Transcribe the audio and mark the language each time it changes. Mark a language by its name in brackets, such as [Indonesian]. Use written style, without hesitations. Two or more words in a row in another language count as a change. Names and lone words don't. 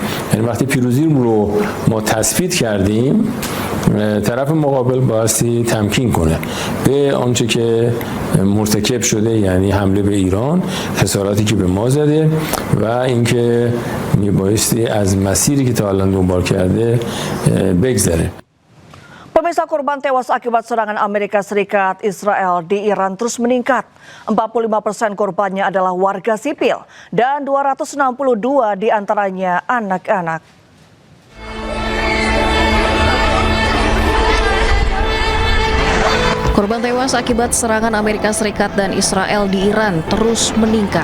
[Persian] یعنی وقتی پیروزی رو ما تثبیت کردیم طرف مقابل بایستی تمکین کنه به آنچه که مرتکب شده، یعنی حمله به ایران، خساراتی که به ما زده و اینکه میبایستی از مسیری که تا الان دنبال کرده بگذره. [Indonesian] Pemirsa, korban tewas akibat serangan Amerika Serikat Israel di Iran terus meningkat. 45% korbannya adalah warga sipil dan 262 diantaranya anak-anak. Korban tewas akibat serangan Amerika Serikat dan Israel di Iran terus meningkat.